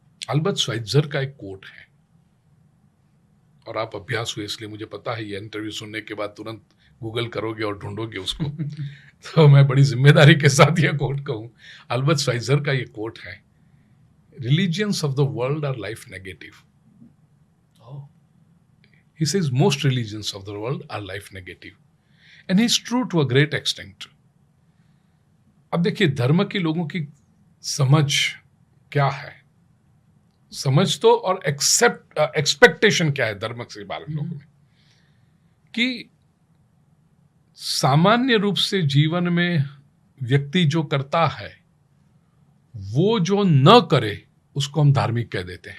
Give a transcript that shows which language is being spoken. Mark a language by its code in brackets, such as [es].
[hi] Albert श्वाइत्जर का एक coat है, और आप अभ्यास हुए इसलिए मुझे पता है, ये इंटरव्यू सुनने के बाद तुरंत गूगल करोगे और ढूंढोगे उसको। तो मैं बड़ी जिम्मेदारी के साथ यह कोट कहूं। अल्बर्ट श्वाइत्जर का ये कोट है, [en] Religions of the world are life negative. He says most religions of the world are life negative, and he's true to a great extent. [hi] अब देखिए, धर्म के लोगों की समझ क्या है, समझ तो, और एक्सपेक्टेशन क्या है धर्म से बारे में लोगों में, कि सामान्य रूप से जीवन में व्यक्ति जो करता है वो जो न करे उसको हम धार्मिक कह देते हैं।